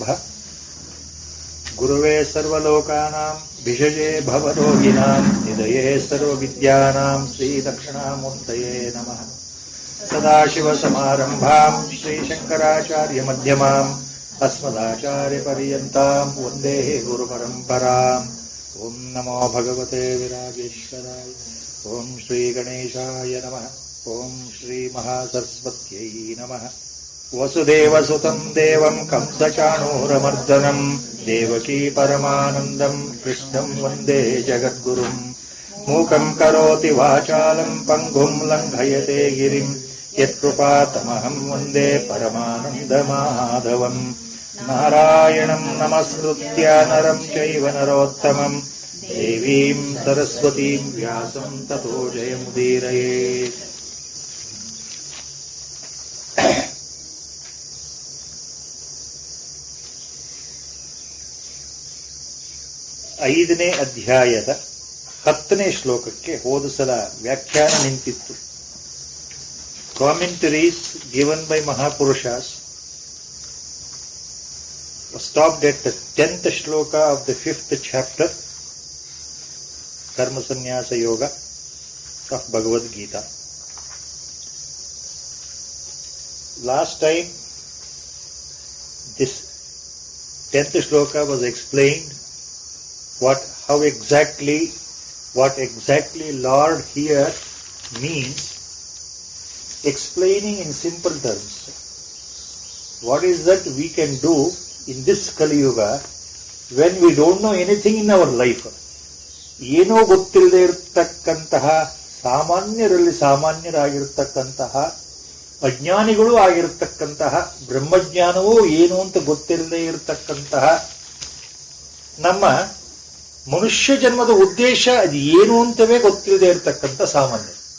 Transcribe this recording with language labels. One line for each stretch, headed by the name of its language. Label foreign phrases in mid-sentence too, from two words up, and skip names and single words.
Sanskrit: ಗುರುವೇ ಸರ್ವಲೋಕಾನಾಂ ಭಿಷಜೇ ಭವರೋಗಿಣಾಂ ನಿಧಯೇ ಸರ್ವವಿದ್ಯಾನಾಂ ಶ್ರೀದಕ್ಷಿಣಾಮೂರ್ತಯೇ ನಮಃ. ಸದಾಶಿವಸಮಾರಂಭಾಂ ಶ್ರೀಶಂಕರಾಚಾರ್ಯ ಮಧ್ಯಮಾಂ ಅಸ್ಮದಾಚಾರ್ಯಪರ್ಯಂತಾಂ ವಂದೇ ಗುರುಪರಂಪರಾಂ. ಓಂ ನಮೋ ಭಗವತೆ ವಿರಾಗೇಶ್ವರಾಯ. ಓಂ ಶ್ರೀ ಗಣೇಶಾಯ ನಮಃ. ಓಂ ಶ್ರೀ ಮಹಾಸರಸ್ವತ್ಯೈ ನಮಃ. ವಸುದೇವಸುತಂ ದೇವಂ ಕಂಸಚಾಣೂರಮರ್ದನಂ ದೇವಕೀ ಪರಮಾನಂದಂ ಕೃಷ್ಣಂ ವಂದೇ ಜಗದ್ಗುರುಂ. ಮೂಕಂ ಕರೋತಿ ವಾಚಾಲಂ ಪಂಗುಂ ಲಂಘಯತೆ ಗಿರಿಂ ಯತ್ಕೃಪಾತಮಹಂ ವಂದೇ ಪರಮಾನಂದಮಾಧವಂ. ನಾರಾಯಣಂ ನಮಸ್ಕೃತ್ಯ ನರಂ ಚೈವ ನರೋತ್ತಮಂ ದೇವೀಂ ಸರಸ್ವತೀಂ ವ್ಯಾಸಂ ತತೋ ಜಯಮುದೀರಯೇತ್.
Kannada: ಐದನೇ ಅಧ್ಯಾಯದ 10ನೇ ಶ್ಲೋಕಕ್ಕೆ ಹೋದ ಸಲ ವ್ಯಾಖ್ಯಾನ ನಿಂತಿತ್ತು.
English: commentaries given by mahapurushas stopped at the 10th shloka of the 5th chapter, Karma Sannyasa Yoga of Bhagavad Gita. Last time, this 10th shloka was explained what exactly Lord here means, explaining in simple terms. What is that we can do in this Kali Yuga when we don't know anything in our life?
Kannada: ಏನೋ ಗೊತ್ತಿಲ್ಲದೆ ಇರತಕ್ಕಂತಹ ಸಾಮಾನ್ಯರಲ್ಲಿ ಸಾಮಾನ್ಯರಾಗಿರ್ತಕ್ಕಂತಹ ಅಜ್ಞಾನಿಗಳು ಆಗಿರತಕ್ಕಂತಹ ಬ್ರಹ್ಮಜ್ಞಾನವೂ ಏನು ಅಂತ ಗೊತ್ತಿಲ್ಲದೆ ಇರತಕ್ಕಂತಹ ನಮ್ಮ ಮನುಷ್ಯ ಜನ್ಮದ ಉದ್ದೇಶ ಅದು ಏನು ಅಂತವೇ ಗೊತ್ತಿಲ್ಲದೆ ಇರತಕ್ಕಂಥ ಸಾಮಾನ್ಯ.